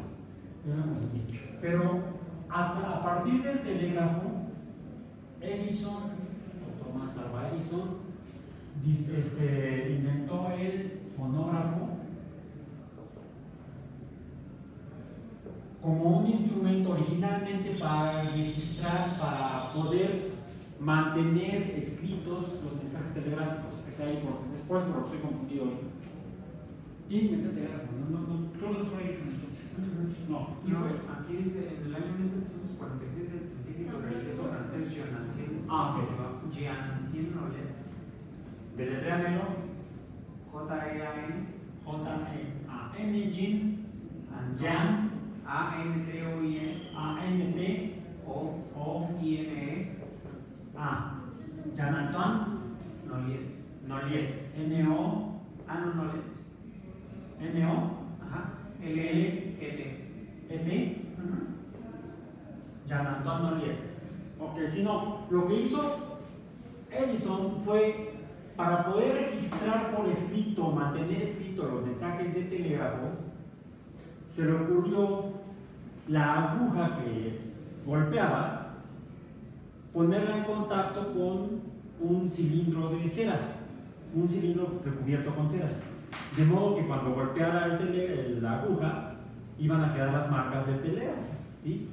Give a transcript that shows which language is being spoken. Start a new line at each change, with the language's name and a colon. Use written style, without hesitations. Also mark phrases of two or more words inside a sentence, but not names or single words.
Spanish: Pero a partir del telégrafo, Edison, o Thomas Alva Edison, inventó el fonógrafo como un instrumento originalmente para registrar, para poder mantener escritos los mensajes telegráficos. Es ahí, después por lo que estoy confundido hoy. ¿Quién inventó el telégrafo? Creo que no fue Edison entonces. No, aquí dice, en el año 1746 el científico religioso francés Jean Rollet. Deletréamelo. J-E-A-N J-E-A-N, Jean A-N-T-O-I-E A-N-T O-I-N-E Jean Antoine Noliet N-O Noliet N-O L-L-E-T E-T Jean Antoine Noliet. Ok, si no, lo que hizo Edison fue, para poder registrar por escrito, mantener escrito los mensajes de telégrafo, se le ocurrió la aguja que golpeaba, ponerla en contacto con un cilindro de cera, un cilindro recubierto con cera, de modo que cuando golpeara la aguja iban a quedar las marcas del telégrafo, ¿sí?